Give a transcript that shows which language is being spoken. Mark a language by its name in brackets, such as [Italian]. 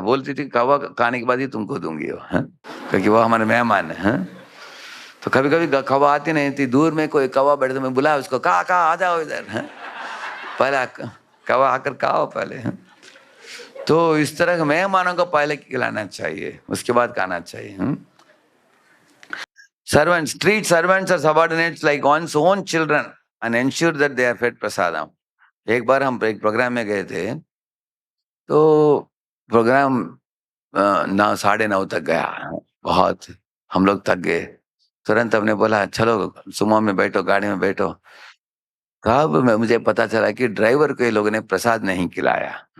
[Hindi] बोलती थी कौवा खाने के बाद ही तुमको दूंगी वो, क्योंकि वो हमारे मेहमान है। तो कभी कभी कौवा आती नहीं थी, दूर में कोई कौवा बैठे तो मैं बुलाया उसको, कहा आ जाओ इधर, पहले कौवा आकर खाओ पहले। तो इस तरह के मेहमानों को पहले खिलाना चाहिए, उसके बाद खाना चाहिए। [English] Servants, treat servants or subordinates like one's own children and ensure that they are fed prasadam. [Hindi] एक बार हम एक प्रोग्राम में गए थे, तो प्रोग्राम 9:30 तक गया। बहुत हम लोग थक गए। तुरंत हमने बोला चलो सुमो में बैठो, गाड़ी में बैठो। तब मुझे पता चला कि ड्राइवर को ये लोगों ने प्रसाद नहीं खिलाया।